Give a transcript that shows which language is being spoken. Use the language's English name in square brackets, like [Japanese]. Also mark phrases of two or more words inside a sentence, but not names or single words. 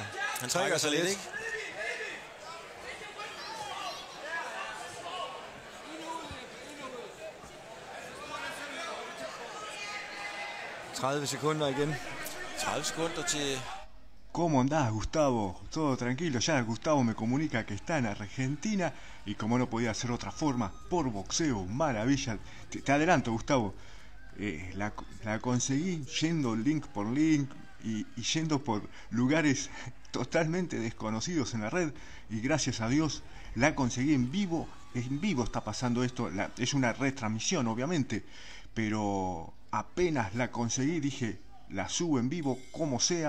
[Danish] Han trækker sig lidt, ikke? ...30 sekunder igen. 30 sekunder til... [Spanish] ¿Cómo andás, Gustavo? Todo tranquilo, ya Gustavo me comunica que está en Argentina y como no podía ser otra forma, por boxeo, maravilla. Te adelanto, Gustavo, la conseguí yendo link por link y yendo por lugares totalmente desconocidos en la red y gracias a Dios la conseguí en vivo está pasando esto, es una retransmisión obviamente, pero apenas la conseguí dije, la subo en vivo como sea.